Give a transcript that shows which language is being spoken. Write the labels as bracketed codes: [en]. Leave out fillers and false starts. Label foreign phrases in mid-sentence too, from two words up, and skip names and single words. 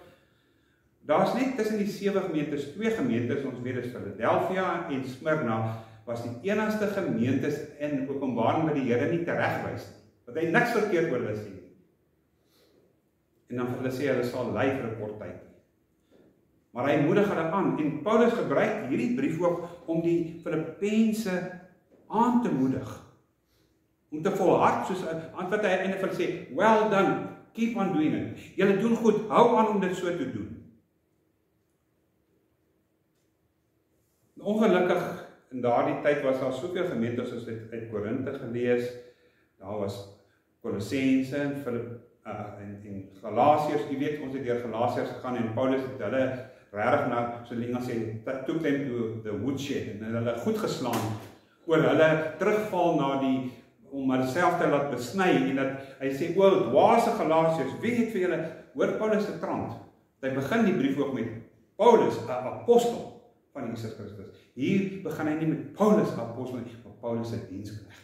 [af] Daar's net tussen die 7 gemeentes, 2 gemeentes, ons weet is Philadelphia en Smyrna, was die enigste gemeentes in Openbaring wat die Here nie teregwys nie, wat hy niks verkeerd oor hulle sê nie. En dan vir hulle sê, hulle sal ly vir 'n kort tyd. Maar hy moedig hulle aan, en Paulus gebruik hierdie brief ook om die Filippense aan te moedig, om te volhard, soos wat hy einde van sê, [en] well done, keep on doing it. [af] Julle doen goed, hou aan om dit so te doen. Ongelukkig, in daardie tyd was daar soveel gemeentes, as het uit Korinthe gelees, daar was Kolossense en Galasiërs, jy weet, ons het deur Galasiërs gegaan, en Paulus het hulle regtig na, so Lena sê, [en] took them to the woodshed, [af] en hulle goed geslaan, oor hulle terugval na die, om hulle te laat besny, en dat hy sê, dwaase Galasiërs, wie het vir julle, hoor Paulus se trant, hy begin die brief ook met Paulus, 'n apostel van Jesus Christus. Hier begin hy nie met Paulus, 'n apostel, maar Paulus se diensknegt.